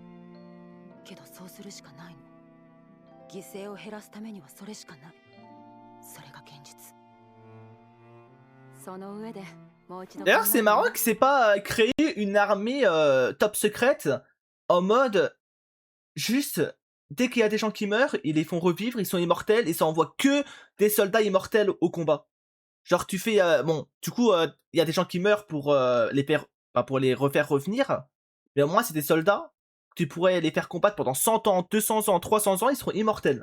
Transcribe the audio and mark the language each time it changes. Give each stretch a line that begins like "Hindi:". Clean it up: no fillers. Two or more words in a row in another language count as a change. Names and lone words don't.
Japanese: けどそうするしかないの。犠牲を減らすためにはそれしかない。それが現実。その上でもう一度。
French: D'ailleurs, c'est marrant qu'il s'est pas créé une armée top secrète en mode juste dès qu'il y a des gens qui meurent, ils les font revivre, ils sont immortels et ça envoie que des soldats immortels au combat. Genre tu fais bon, du coup il y a des gens qui meurent pour pour les refaire revenir, mais au moins c'est des soldats, tu pourrais les faire combattre pendant 100 ans, 200 ans, 300 ans, ils seront immortels.